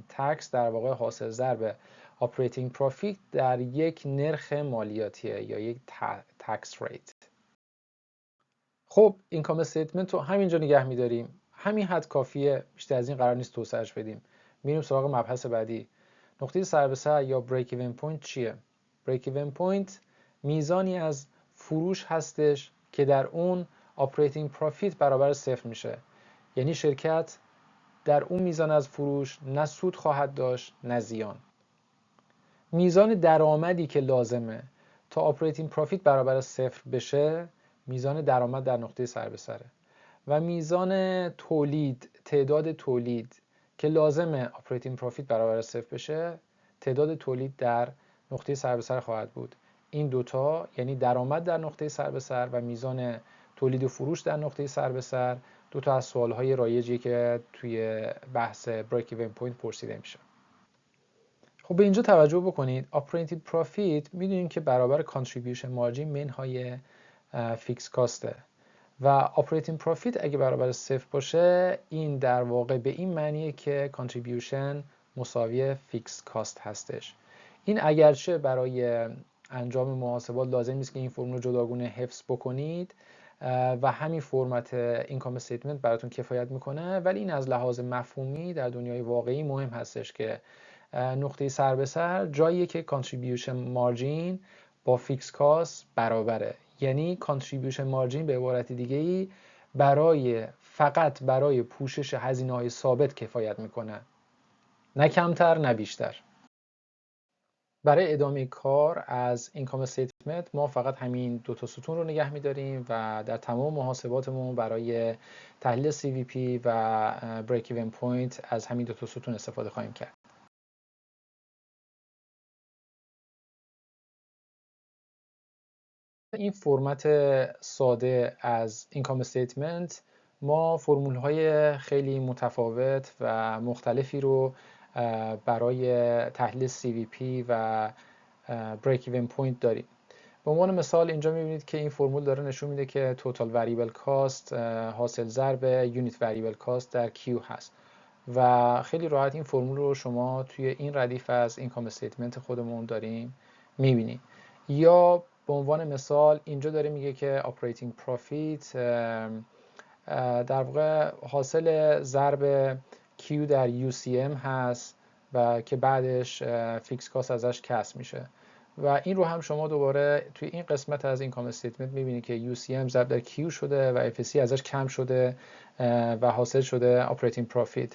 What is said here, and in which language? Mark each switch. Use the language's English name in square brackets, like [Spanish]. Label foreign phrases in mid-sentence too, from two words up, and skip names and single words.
[Persian] تکس در واقع حاصل ضرب [English] Operating Profit [Persian] در یک نرخ مالیاتیه یا یک [English] tax rate. [Persian] خب [English] income statement [Persian] رو همینجا نگه میداریم. همین حد کافیه، بیشتر از این قرار نیست توسعهش بدیم. میریم سراغ مبحث بعدی. نقطه سر به سر یا [English] break even point [Persian] چیه؟ [English] break even point [Persian] میزانی از فروش هستش که در اون [English] operating profit [Persian] برابر صفر میشه. یعنی شرکت در اون میزان از فروش نه سود خواهد داشت نه زیان. میزان درآمدی که لازمه تا [English] operating profit [Persian] برابر صفر بشه میزان درآمد در نقطه سر به سره و میزان تولید، تعداد تولید که لازمه [English] operating profit [Persian] برابر صفر بشه تعداد تولید در نقطه سر به سر خواهد بود. این دوتا یعنی درآمد در نقطه سر به سر و میزان تولید و فروش در نقطه سر به سر دو تا از سوالهای رایجی که توی بحث [English] break even point [Persian] پرسیده میشه. خب به اینجا توجه بکنید. [English] operating profit [Persian] میدونیم که برابر [English] contribution margin [Persian] منهای [English] fixed cost [Persian] و [English] operating profit [Persian] اگه برابر 0 باشه این در واقع به این معنیه که contribution مساوی [English] fixed cost [Persian] هستش. این اگرچه برای انجام محاسبات لازم نیست که این فرمول رو جداگونه حفظ بکنید و همین فرمت [English] income statement [Persian] براتون کفایت میکنه، ولی این از لحاظ مفهومی در دنیای واقعی مهم هستش که نقطه سر به سر جاییه که [English] contribution margin [Persian] با [English] fixed cost [Persian] برابره. یعنی [English] contribution margin [Persian] به عبارت دیگه‌ای فقط برای پوشش هزینه‌های ثابت کفایت میکنه، نه کمتر نه بیشتر. برای ادامه کار از [English] income statement [Persian] ما فقط همین دو تا ستون رو نگه می‌داریم و در تمام محاسباتمون برای تحلیل CVP و [English] break even point [Persian] از همین دو تا ستون استفاده خواهیم کرد. این فرمت ساده از [English] income statement [Persian] ما فرمول‌های خیلی متفاوت و مختلفی رو برای تحلیل CVP و [English] break even point [Persian] داریم. به عنوان مثال اینجا می‌بینید که این فرمول داره نشون میده که [English] total variable cost [Persian] حاصل ضرب [English] unit variable cost [Persian] در Q هست و خیلی راحت این فرمول رو شما توی این ردیف از [English] income statement [Persian] خودمون داریم می‌بینید. یا به عنوان مثال اینجا داره میگه که [English] operating profit [Persian] در واقع حاصل ضرب Q در UCM هست و که بعدش [English] fixed cost [Persian] ازش کسر میشه و این رو هم شما دوباره توی این قسمت از [English] income statement [Persian] میبینید که UCM ضرب در Q شده و FSC ازش کم شده و حاصل شده [English] operating profit.